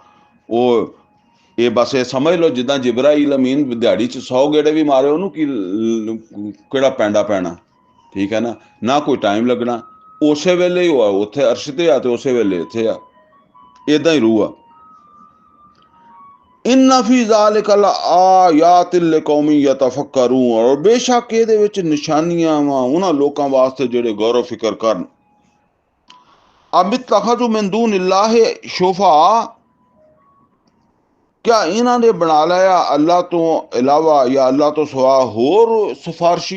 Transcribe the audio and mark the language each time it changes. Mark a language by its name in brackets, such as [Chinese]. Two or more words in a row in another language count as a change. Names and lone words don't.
[Punjabi] ਉਹ ਇਹ ਬਸ ਇਹ ਸਮਝ ਲਓ ਜਿੱਦਾਂ ਜਿਬਰਾਈਲ ਅਮੀਨ ਦਿਹਾੜੀ 'ਚ 100 ਗੇੜੇ ਵੀ ਮਾਰੇ, ਉਹਨੂੰ ਕਿਹੜਾ ਪੈਂਡਾ ਪੈਣਾ। ਠੀਕ ਹੈ ਨਾ ਕੋਈ ਟਾਈਮ ਲੱਗਣਾ, ਉਸੇ ਵੇਲੇ ਹੀ ਉਹ ਉੱਥੇ ਅਰਸ਼ ਤੇ ਆ ਤੇ ਉਸੇ ਵੇਲੇ ਇੱਥੇ ਆ। ਇੱਦਾਂ ਹੀ ਰੂਹ ਆ। [Arabic] إن في ذلك لآيات لقوم يتفكرون, [Urdu] اور بیشک [Punjabi] ਇਹਦੇ ਵਿੱਚ ਨਿਸ਼ਾਨੀਆਂ ਵਾ ਉਹਨਾਂ ਲੋਕਾਂ ਵਾਸਤੇ ਜਿਹੜੇ ਗੌਰ ਫਿਕਰ ਕਰਨ। [Arabic] أم اتخذوا من دون الله شفعاء, [Punjabi] क्या ਇਹਨਾਂ ਨੇ ਬਣਾ ਲਿਆ ਅੱਲਾ ਤੋਂ ਇਲਾਵਾ ਜਾਂ ਅੱਲਾ ਤੋਂ ਸਿਵਾ ਹੋਰ ਸਿਫਾਰਸ਼ੀ।